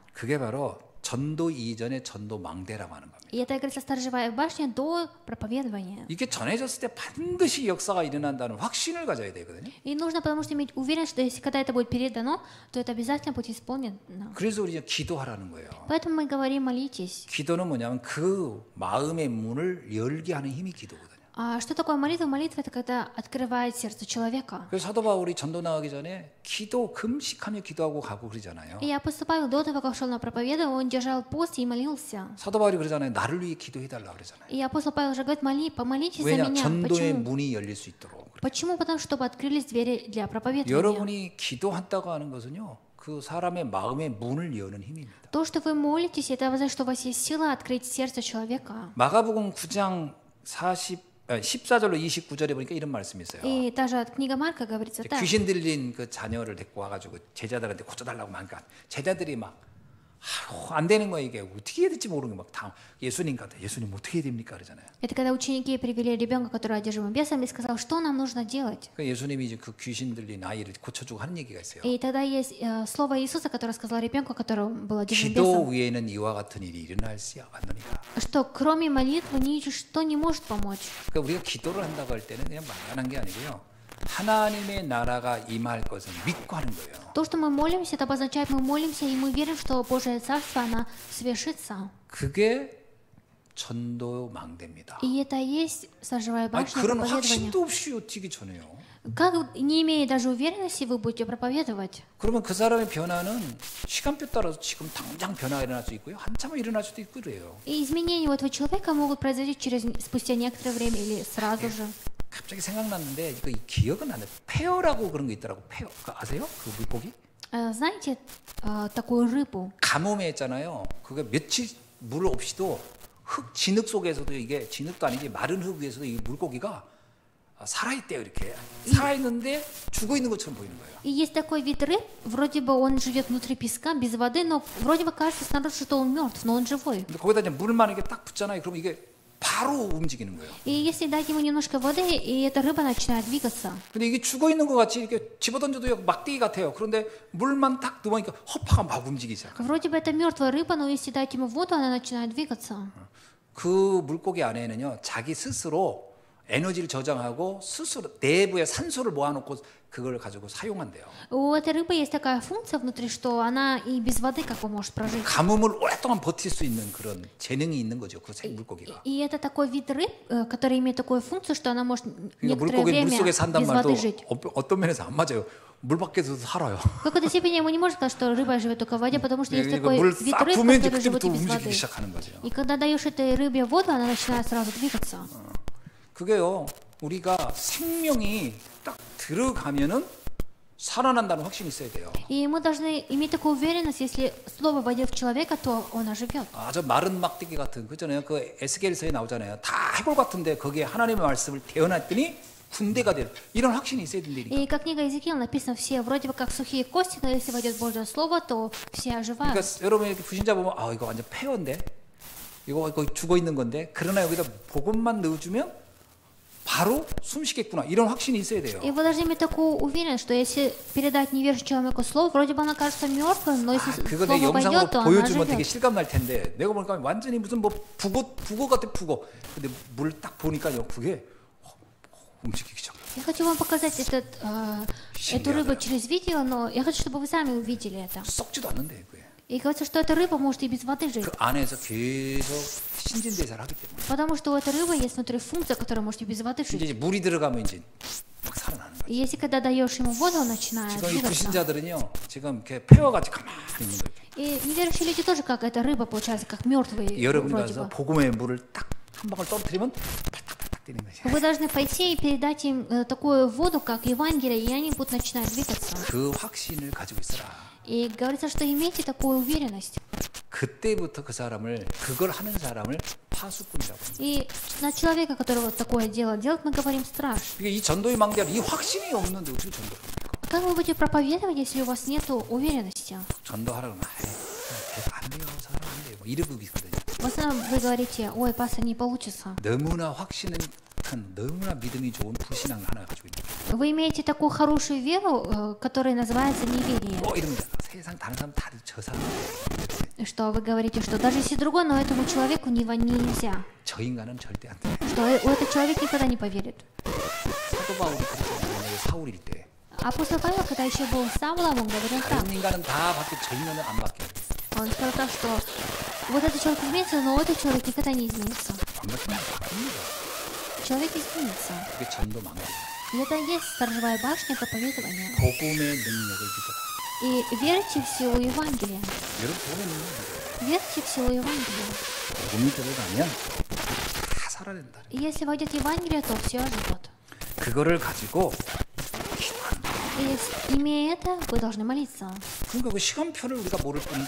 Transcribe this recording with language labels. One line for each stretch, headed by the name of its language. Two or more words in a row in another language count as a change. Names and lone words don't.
Korean: 그게 바로 전도 이전의 전도 망대라고 하는 겁니다.
Russian: И это говорится сторожевая башня до проповедования.
Korean: 이게 전해졌을 때 반드시 역사가 일어난다는 확신을 가져야 되거든요.
Russian: И нужно, потому что иметь уверенность, что если когда это будет передано, то это обязательно будет исполнено.
Korean: 그래서 우리가 기도하라는 거예요.
Russian: Поэтому мы говорим, молитесь.
Korean: 기도는 뭐냐면 그 마음의 문을 열게 하는 힘이 기도거든요.
Russian: А что такое молитва? Молитва — это когда открывает сердце человека.
Korean: 그래서 사도 바울이 전도 나가기 전에 기도 금식하며 기도하고 가고 그러잖아요.
Russian: И апостол Павел до того, как шел на проповедование, он держал пост и молился.
Korean: 사도 바울이 그러잖아요. 나를 위해 기도해달라 그러잖아요.
Russian: И апостол Павел же говорит, помолитесь за
Korean: 왜냐?
Russian: меня.
Korean: 전도의
Russian: Почему?
Korean: 문이 열릴 수 있도록.
Russian: Почему? Потому что чтобы открылись двери для проповедования.
Korean: 여러분이 기도한다고 하는 것은요. 그 사람의 마음의 문을 여는 힘입니다.
Russian: То, что вы молитесь, это означает, что у вас есть сила открыть сердце человека.
Korean: 마가복음 9장 14절로 29절에 보니까 이런 말씀이 있어요.
Russian: И даже от книга Марка говорится так.
Korean: 귀신 들린 그 자녀를 데리고 와가지고 제자들한테 고쳐달라고 하니까 제자들이 막 안 되는 거야 이게 어떻게 해야 될지 모르는 거 막 다 예수님 같아. 예수님 어떻게 해야 됩니까 그러잖아요.
Russian: Это когда ученики привели ребенка, который одержимым бесом, и сказал, что нам нужно делать.
Korean: 그 예수님이 이제 그 귀신 들린 아이를 고쳐주고 하는 얘기가 있어요.
Russian: И тогда есть слово Иисуса, которое сказал ребенку, который был одержим
Korean: 기도
Russian: бесом,
Korean: 위에는 이와 같은 일이 일어날지 않느니라.
Russian: что кроме молитвы ничто не может помочь.
Korean: 그러니까 우리가 기도를 한다고 할 때는 그냥 막연한 게 아니고요. 하나님의 나라가 임할 것을 믿고 하는 거예요.
Russian: То, что мы молимся, это обозначает, мы молимся, и мы верим, что Божие Царство, оно свершится.
Korean: 그게 전도 망대입니다.
Russian: И это и есть сторожевая
Korean: 아니,
Russian: башня
Korean: 그런
Russian: проповедования.
Korean: 확신도 없이 어떻게 전해요?
Russian: Как, не имея даже уверенности, вы будете проповедовать?
Korean: 그러면 그 사람의 변화는 시간표 따라서 지금 당장 변화가 일어날 수 있고요. 한참은 일어날 수도 있고 그래요.
Russian: И изменения у этого человека могут произойти спустя некоторое время или сразу же.
Korean: 갑자기 생각났는데 이거 기억은 안 나요. 페어라고 그런 거 있더라고. 페어 아세요? 그 물고기?
Russian: Знаете такую рыбу?
Korean: 가뭄에 있잖아요. 그게 며칠 물 없이도 흙 진흙 속에서도 이게 진흙도 아니지 마른 흙 위에서도 이 물고기가 살아있대요. 이렇게 살아있는데 죽어 있는 것처럼 보이는 거예요.
Russian: И есть такой вид рыб, вроде бы он живет внутри песка, без воды, но вроде бы кажется снаружи, что он мертв, но он живой.
Korean: 근데 거기다 이제 물만 이렇게 딱 붙잖아요. 그럼 이게 바로 움직이는 거예요.
Russian: И если дать ему немножко воды, и эта рыба начинает двигаться.
Korean: 근데 이게 죽어 있는 것 같이 이렇게 집어던져도 막대기 같아요. 그런데 물만 딱 넣으니까 허파가 막 움직이기 시작해요.
Russian: Вроде бы это мертвая рыба, но если дать ему воду, она начинает двигаться.
Korean: 그 물고기 안에는요, 자기 스스로 에너지를 저장하고 스스로 내부에 산소를 모아놓고 그걸 가지고 사용한대요.
Russian: У этой рыбы есть такая функция внутри, что она и без воды как бы может прожить.
Korean: 가뭄을 오랫동안 버틸 수 있는 그런 재능이 있는 거죠. 그 물고기가.
Russian: И это такой вид рыб, который имеет такую функцию, что она может
Korean: 그러니까
Russian: некоторое
Korean: 물고기
Russian: время
Korean: 물속에
Russian: без
Korean: 산단 말도
Russian: воды жить.
Korean: 어떤 면에서 안 맞아요. 물 밖에서도 살아요.
Russian: В какой-то степени мы не можем сказать, что рыба живет только в воде, потому что есть такой
Korean: 물
Russian: вид
Korean: 싹
Russian: рыб,
Korean: 부으면 이제
Russian: которые живут
Korean: 그때부터
Russian: и без
Korean: 움직이기
Russian: воды.
Korean: 시작하는 거죠.
Russian: И когда даешь этой рыбе воду, она начинает сразу двигаться.
Korean: 그게요. 우리가 생명이 딱 들어가면은 살아난다는 확신이 있어야 돼요.
Russian: И мы должны иметь такую уверенность, если слово войдет в человека, то он оживет.
Korean: 저 마른 막대기 같은 그잖아요. 그 에스겔서에 나오잖아요. 다 해골 같은데 거기에 하나님의 말씀을 태어났더니 군대가 돼요. 이런 확신이 있어야 된다니까.
Russian: И как книга Иезекииля написано, все вроде бы как сухие кости, но если войдет Божье Слово, то все оживают.
Korean: 그러니까 여러분 이렇게 부신자 보면 이거 완전 폐허인데 이거 거의 죽어 있는 건데 그러나 여기다 복음만 넣어주면 바로 숨 쉬겠구나 이런 확신이 있어야 돼요.
Russian: И вы должны иметь такую уверенность, что если передать неверующему человеку слово, вроде бы она кажется мертвым, но если
Korean: 그거 내
Russian: слово
Korean: 영상으로
Russian: пойдет, то она
Korean: 보여주면 되게
Russian: живет.
Korean: 실감 날 텐데 내가 보니까 완전히 무슨 뭐 북어 같아 북어. 근데 물 딱 보니까요 그게 움직이기 시작해.
Russian: Я хочу вам показать эту рыбу через видео, но я хочу, чтобы вы сами увидели это.
Korean: 썩지도 않는데 그게.
Russian: И говорится, что эта рыба может и без воды жить.
Korean: 그 안에서 계속 신진대사를 하기 때문에.
Russian: Потому что у этой рыбы есть внутри функция, которая может и без воды жить.
Korean: 이제 물이 들어가면 이제 막 살아나는 거예요.
Russian: И если когда даешь ему воду, он начинает
Korean: 지금 이
Russian: двигаться.
Korean: 불신자들은요 지금 이렇게 폐와같이 가만히 있는 거예요.
Russian: И неверующие люди тоже как эта рыба, получается, как мертвые
Korean: 여러분이
Russian: вроде
Korean: 가서
Russian: бы.
Korean: 복음의 물을 딱 한 방울 떨어뜨리면 탁탁탁탁 뛰는 거죠.
Russian: Вы должны пойти и передать им такую воду, как Евангелие, и они будут начинать двигаться.
Korean: 그 확신을 가지고 있어라.
Russian: И говорится, что имейте такую уверенность.
Korean: 그때부터 그 사람을 그걸 하는 사람을 파수꾼이라고 합니다.
Russian: И на человека, который вот такое дело делает, мы говорим страж.
Korean: 이게 이 전도의 망대는 이 확신이 없는데 어떻게 전도합니까? Как вы будете проповедовать, если у вас нет уверенности? 전도하라고 하면 안 돼요, 사람 안 돼요. 뭐 이러고 있거든요.
Russian: В основном вы говорите, ой, пастор, не получится.
Korean: 너무나 확신은 큰, 너무나 믿음이 좋은 불신앙을 하나 가지고 있는 거예요.
Russian: Вы имеете такую хорошую веру, которая называется неверие.
Korean: 뭐 이러면 세상 다른 사람 다 저 사람
Russian: Что вы говорите, что даже если другой, но этому человеку нельзя.
Korean: 저 인간은 절대 안 돼.
Russian: Что этот человек никогда не поверит.
Korean: 사도 바울이 그렇게 만약에 사울일 때
Russian: Апостол Павел, когда еще был Савлом, он говорил так.
Korean: 다른 인간은 다 바뀌어 저 인간은 안 바뀌어.
Russian: Он сказал так, что вот этот человек изменится, но этот человек никогда не изменится.
Korean: 안 바뀌면 안 바뀝니다.
Russian: Человек изменится.
Korean: 그게 전도 망대예요.
Russian: И это и есть сторожевая башня проповедования.
Korean: 복음의 능력을 믿어라.
Russian: И верьте в силу Евангелия.
Korean: 여러분 복음의 능력을
Russian: Верьте в силу Евангелия.
Korean: 복음이 들어가면 다 살아낸다.
Russian: И если войдет Евангелие, то все живет.
Korean: 그거를 가지고
Russian: И имея это, вы должны молиться.
Korean: 그러니까 그 시간표를 우리가 모를 뿐이지